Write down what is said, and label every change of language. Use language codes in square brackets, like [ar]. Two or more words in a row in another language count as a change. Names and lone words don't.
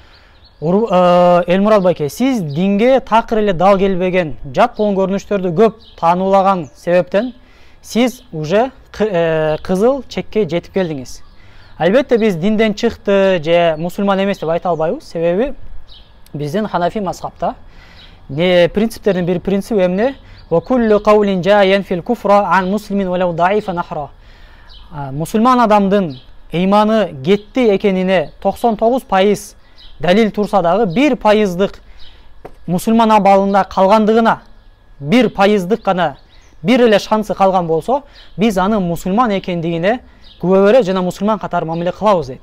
[ky] Элмурат байке, сиз динге такыр эле дал келбеген, жат болгон көрүнүштөрдү көп таануулаган себептен сиз уже кызыл чекке жетип келдиңиз. Албетте биз динден чыкты же мусулман эмес деп айта албайбыз. Себеби биздин Ханафи мазхабта принциптердин бир принциби эмне? [ar] وكل قول جاء في الكفر عن مسلم ولو ضعيفا نحره. [ky] Мусулман адамдын ыйманы кетти экенине 99% далил турса дагы 1%дык мусулман абалында калгандыгына 1%дык гана бир эле шансы калган болсо, биз анын мусулман экендигине күбө бере жана мусулман катары мамиле кылабыз дейт.